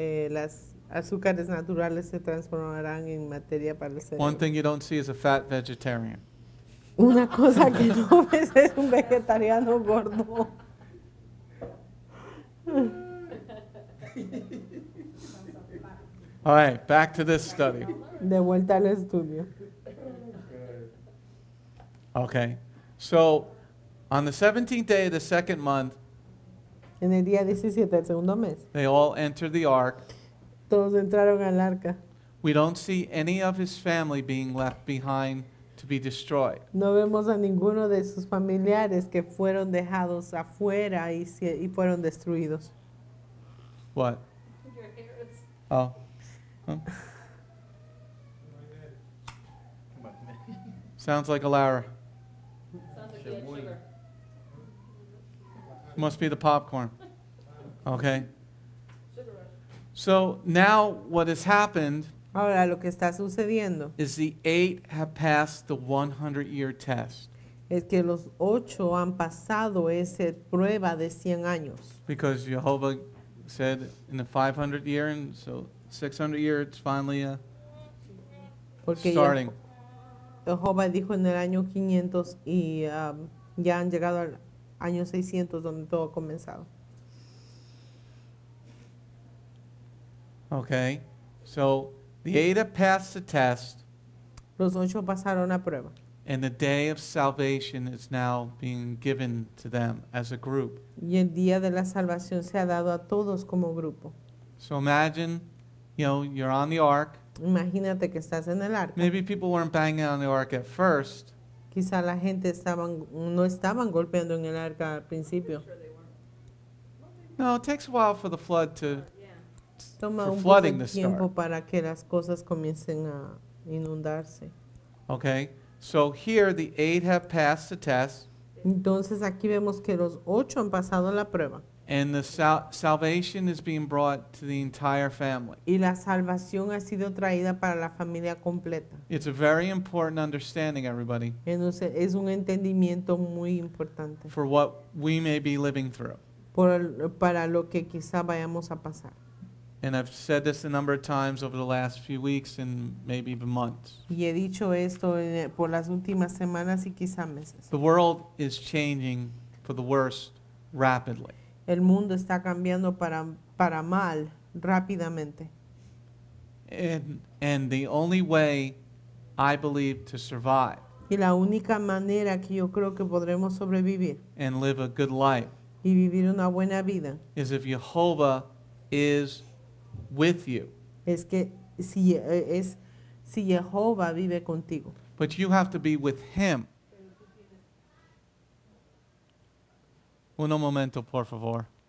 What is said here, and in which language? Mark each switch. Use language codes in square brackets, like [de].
[es] Las azúcares naturales se transformarán en materia para el cerebro. [en] One thing you don't see is a fat vegetarian. [es] Una cosa que no ves es un vegetariano gordo. [en] All right, back to this study. [es] De vuelta al estudio. [en] Okay. So, on the 17th day of the second month, [es] En el día 17 del segundo mes, [en] they all entered the ark. [es] todos entraron al arca. [en] We don't see any of his family being left behind to be destroyed. [es] No vemos a ninguno de sus familiares que fueron dejados afuera y fueron destruidos. [en] What? your hair is, Oh. Huh? Sounds like a Lara. sounds like you had sugar. Must be the popcorn. Okay. Sugar rush. So now what has happened [es] Ahora, lo que está sucediendo [en] is the 8 have passed the 100-year test. [es] es que los 8 han pasado esa prueba de 100 años. [en] Because Jehovah said in the 500 year, and so 600 year, it's finally [es] Porque [en] starting. [es] Jehová dijo en el año 500 y ya han llegado al año 600 donde todo ha comenzado. [en] Okay, so the 8 have passed the test, [es] Los 8 pasaron la prueba. [en] and the day of salvation is now being given to them as a group. [es] Y el día de la salvación se ha dado a todos como grupo. [en] So imagine, you're on the ark. [es] Imagínate que estás en el arca. [en] Maybe people weren't banging on the ark at first, [es] Quizá la gente no estaban golpeando en el arca al principio. [en] no, it takes a while for the flood to, [es] Toma [en] for [es] un poco [en] flooding [es] de [en] to [es] tiempo [en] start. [es] para que las cosas comiencen a inundarse. [en] okay? So here the 8 have passed the test, [es] Entonces aquí vemos que los 8 han pasado la prueba [en] and the salvation is being brought to the entire family. [es] y la salvación ha sido traída para la familia completa. [en] It's a very important understanding, everybody, [es] Entonces es un entendimiento muy importante [en] for what we may be living through. [es] para lo que quizá vayamos a pasar. [en] And I've said this a number of times over the last few weeks and maybe even months. [es] Y he dicho esto por las últimas semanas y quizá meses. [en] The world is changing for the worse rapidly. [es] El mundo está cambiando para mal rápidamente. [en] And the only way, I believe, to survive [es] Y la única manera que yo creo que podremos sobrevivir [en] and live a good life [es] y vivir una buena vida [en] is if Jehovah is with you. [es] es que si Jehová vive contigo. [en] But you have to be with Him. [es] Uno momento, por favor.